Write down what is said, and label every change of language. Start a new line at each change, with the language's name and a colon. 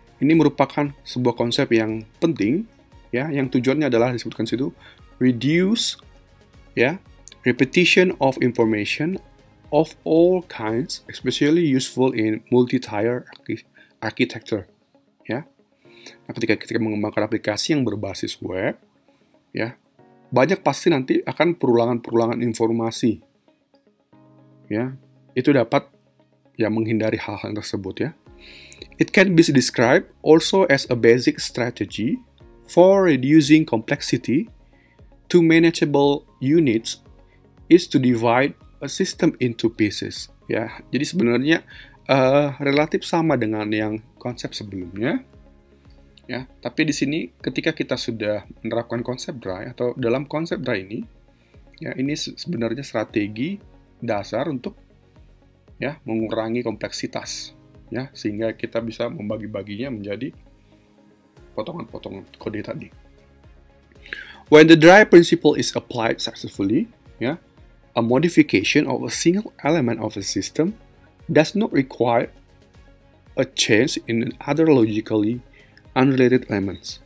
Indonesian: Ini merupakan sebuah konsep yang penting ya, yang tujuannya adalah disebutkan situ reduce ya, repetition of information of all kinds, especially useful in multi-tier architecture ya. Nah, ketika mengembangkan aplikasi yang berbasis web ya, banyak pasti nanti akan perulangan informasi ya. Itu dapat ya menghindari hal-hal tersebut ya.
English: It can be described also as a basic strategy for reducing complexity to manageable units is to divide a system into pieces ya.
Indonesian: Jadi sebenarnya relatif sama dengan yang konsep sebelumnya Ya, tapi di sini ketika kita sudah menerapkan konsep dry atau dalam konsep dry ini, ya ini sebenarnya strategi dasar untuk ya mengurangi kompleksitas, ya sehingga kita bisa membagi-baginya menjadi potongan-potongan kode tadi.
English: When the dry principle is applied successfully, ya, a modification of a single element of a system does not require a change in other logically unrelated elements.